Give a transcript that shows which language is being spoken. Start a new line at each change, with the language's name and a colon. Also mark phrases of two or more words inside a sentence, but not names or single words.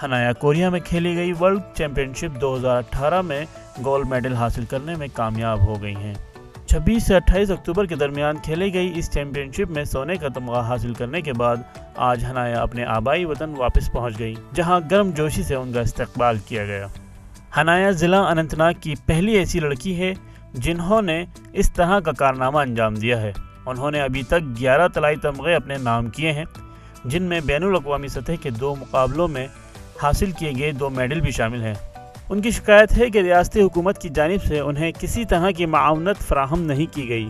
Urdu: حنایا کوریا میں کھیلی گئی
English: world championship
Urdu: 2018 میں
English: gold medal
Urdu: حاصل کرنے میں کامیاب ہو گئی ہیں۔ 26 سے 28 اکتوبر کے درمیان کھیلی گئی اس چیمپئن شپ میں سونے کا تمغہ حاصل کرنے کے بعد آج حنایا اپنے آبائی وطن واپس پہنچ گئی، جہاں گرم جوشی سے ان کا استقبال کیا گیا۔ حنایا ضلع اننت ناگ کی پہلی ایسی لڑکی ہے جنہوں نے اس طرح کا کارنامہ انجام دیا ہے۔ انہوں نے ابھی تک 11 طلائی تمغے اپنے نام کیے ہیں، جن میں بین الاقوامی سطح کے 2 مقابلوں میں حاصل کیے گئے 2 میڈل بھی شامل ہیں۔ ان کی شکایت ہے کہ ریاستی حکومت کی جانب سے انہیں کسی طرح کی معاونت فراہم نہیں کی گئی۔